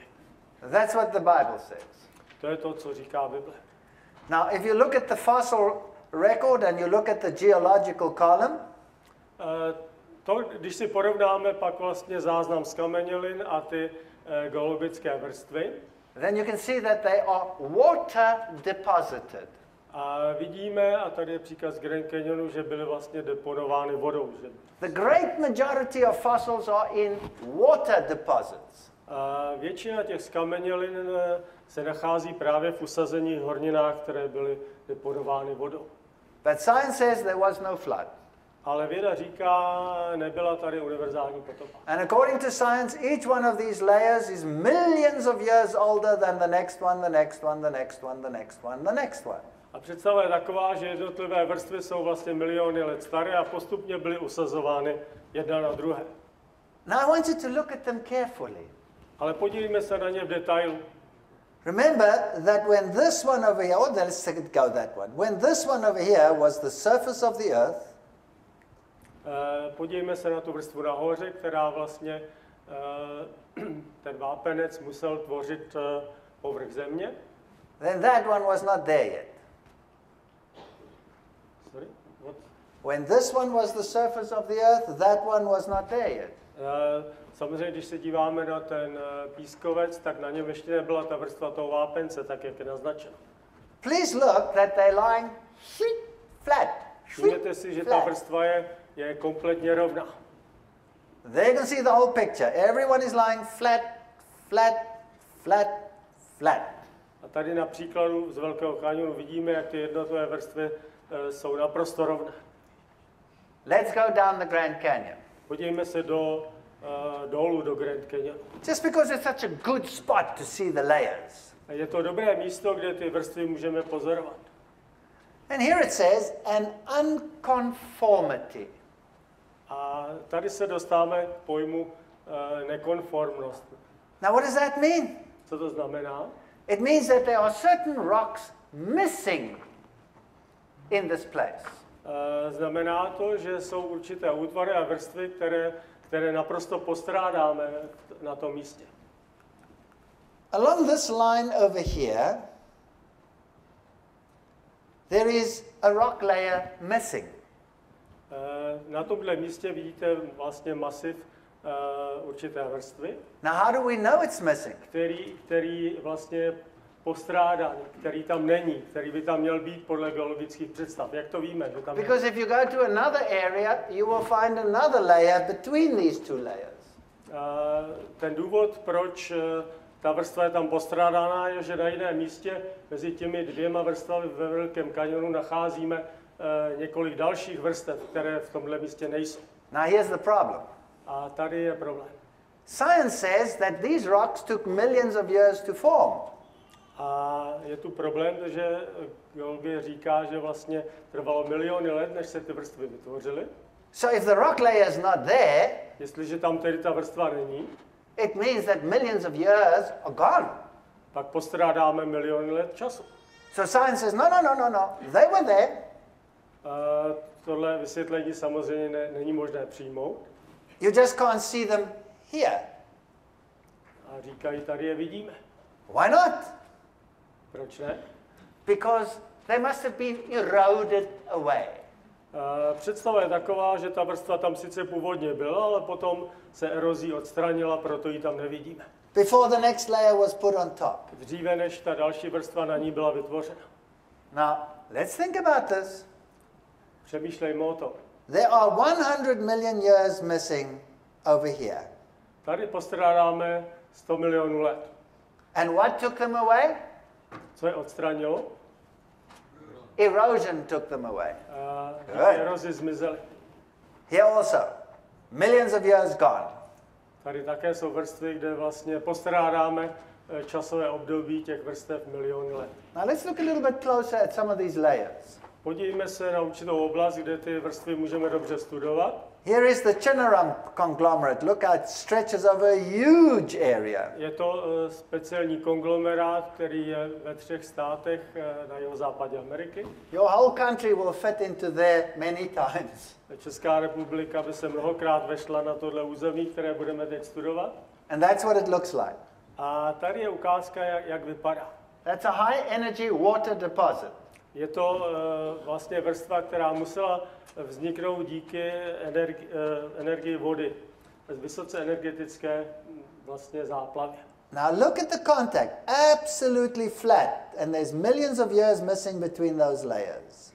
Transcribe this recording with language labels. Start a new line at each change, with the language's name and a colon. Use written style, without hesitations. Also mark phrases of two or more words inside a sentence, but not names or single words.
English: That's what the Bible says.
Czech: To je to, co říká Bible.
English: Now, if you look at the fossil record and you look at the geological column,
Czech: Když si porovnáme pak vlastně záznam z kamenělin a ty geologické vrstvy,
English: then you can see that they are water deposited.
Czech: a vidíme, a tady je příklad z Grand Canyonu, že byly vlastně deponovány vodou. Že?
English: The great majority of fossils are in water deposits.
Czech: Většina těch skamenělin se nachází právě v usazených horninách, které byly deponovány vodou.
English: But science says there was no flood.
Czech: Ale věda říká, nebyla tady univerzální potopa.
English: And according to science, each one of these layers is millions of years older than the next one, the next one, the next one, the next one, the next one.
Czech: A představa je taková, že jednotlivé vrstvy jsou vlastně miliony let staré a postupně byly usazovány jedna na druhé.
English: Now I want you to look at them carefully.
Czech: Ale podívejme se na ně v detailu.
English: Remember that when this one over here, or let's go that one. When this one over here was the surface of the earth,
Czech: podívejme se na tu vrstvu nahoře, která vlastně ten vápenec musel tvořit povrch země.
English: then that one was not there yet. Sorry? What? When this one was the surface of the earth, that one was not there yet.
Czech: Samozřejmě, když se díváme na ten pískovec, tak na něm ještě nebyla ta vrstva toho vápence, tak jak je naznačeno.
English: Please look that they're lying flat.
Czech: Všimněte si, že ta vrstva je kompletně rovná.
English: There you can see the whole picture. Everyone is lying flat, flat, flat, flat.
Czech: A tady na příkladu z Velkého kaňonu vidíme, jak ty jednotlivé vrstvy jsou naprosto rovné.
English: Let's go down the Grand Canyon.
Czech: Podívejme se dolů do Grand Canyonu.
English: Just because it's such a good spot to see the layers.
Czech: Je to dobré místo, kde ty vrstvy můžeme pozorovat.
English: And here it says an unconformity.
Czech: A tady se dostáváme k pojmu nekonformnost.
English: Now what does that mean?
Czech: Co to znamená?
English: It means that there are certain rocks missing in this place.
Czech: Znamená to, že jsou určité útvary a vrstvy, které naprosto postrádáme na tom místě.
English: Along this line over here, there is a rock layer missing.
Czech: Na tomhle místě vidíte vlastně masiv určité vrstvy.
English: Now how do we know it's missing?
Czech: Který vlastně postrádá, který tam není, který by tam měl být podle geologických představ. Jak to víme? Že tam
English: Because if you go to another area, you will find another layer between these two layers.
Czech: Ten důvod, proč ta vrstva je tam postrádána, je, že na jiném místě mezi těmi dvěma vrstvami ve Velkém kaňonu nacházíme několik dalších vrstev, které v tomhle místě nejsou.
English: Now here's the problem.
Czech: A tady je problém.
English: Science says that these rocks took millions of years to form.
Czech: A je tu problém, že geologie říká, že vlastně trvalo miliony let, než se ty vrstvy vytvořily.
English: So if the rock layer is not there,
Czech: Jestliže tam tedy ta vrstva není,
English: it means that millions of years are gone.
Czech: pak postrádáme miliony let času.
English: So science says, no. They were there.
Czech: Tohle vysvětlení samozřejmě není možné přijmout.
English: You just can't see them here.
Czech: A říkají, tady je vidíme.
English: Why not?
Czech: Proč ne?
English: Because they must have been eroded away.
Czech: Představa je taková, že ta vrstva tam sice původně byla, ale potom se erozí odstranila, proto ji tam nevidíme.
English: Before the next layer was put on top.
Czech: Dříve, než ta další vrstva na ní byla vytvořena.
English: Now, let's think about this.
Czech: Přemýšlejme o tom.
English: There are 100 million years missing over here.
Czech: Tady postrádáme 100 milionů let.
English: And what took them away?
Czech: Co je odstranilo?
English: Erosion took them away.
Czech: Erozi zmizely.
English: Here also, millions of years gone.
Czech: Tady také jsou vrstvy, kde vlastně postrádáme časové období těch vrstev miliony let.
English: Now let's look a little bit closer at some of these layers.
Czech: Podívejme se na určitou oblast, kde ty vrstvy můžeme dobře studovat.
English: Here is the Chinaram conglomerate. Look how it stretches over a huge area.
Czech: Je to speciální konglomerát, který je ve 3 státech na jihozápadě Ameriky.
English: Your whole country will fit into there many times.
Czech: Česká republika by se mnohokrát vešla na tohle území, které budeme teď studovat.
English: And that's what it looks like.
Czech: A tady je ukázka, jak vypadá.
English: That's a high energy water deposit.
Czech: Je to vlastně vrstva, která musela vzniknout díky energii vody, vysoce energetické vlastně záplavě.
English: Now look at the contact, absolutely flat, and there's millions of years missing between those layers.